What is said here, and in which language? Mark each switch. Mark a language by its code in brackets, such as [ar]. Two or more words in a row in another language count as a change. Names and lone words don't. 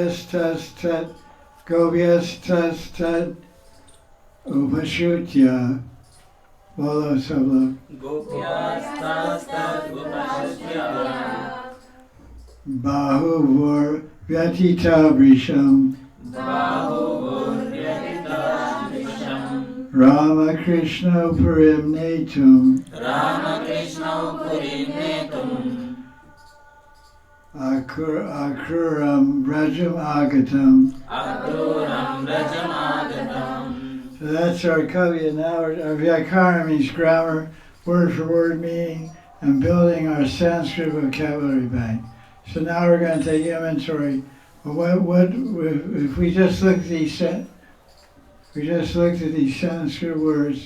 [sa] tas tat, Gopyas tas tat, Upashutya. [hi] Bolo sab log. [sa] Gopyas tas tat upashutya. Bahuvur Vyatita Vrisham. Bahuvur vyatita vrisham. Ramakrishna Purim Netum. Ramakrishna purim netum. Akuram Rajam Agatam. Akruram rajam agatam. [en] So that's our kavya. Now our vyakara means grammar, word for word meaning, and building our Sanskrit vocabulary bank. So now we're going to take inventory. What if we just looked at these Sanskrit words?